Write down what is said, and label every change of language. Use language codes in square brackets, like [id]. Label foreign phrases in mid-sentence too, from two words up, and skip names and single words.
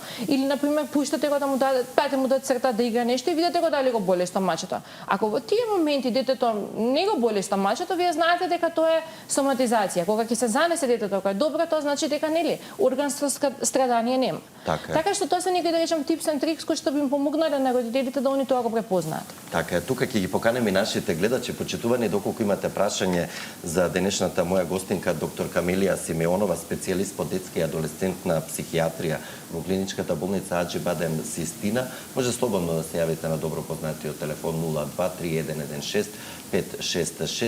[mk] Или на пример пуштате го да му дадат црта да игра нешто и видите го дали го боли стомачето. Ако во тие моменти детето не го боли стомачето, вие знаете дека тоа е соматизација. Кога ќе се занесе детето кога е добро, тоа значи дека нели органско страдание нема. Така што тоа се некои да речем [en] tips and tricks [mk] кои што би им помогнале на родителите да они тоа го препознаат. Така, тука ќе ги поканеме нашите гледачи, почитувани, доколку имате прашање за денешната моја гостинка доктор Камилија Симеонова, специјалист по детска и адолесцентна психијатрија во клиничката болница Аџи-Бадем Систина, може слободно да се јавите на добро познатиот телефон 023116 566.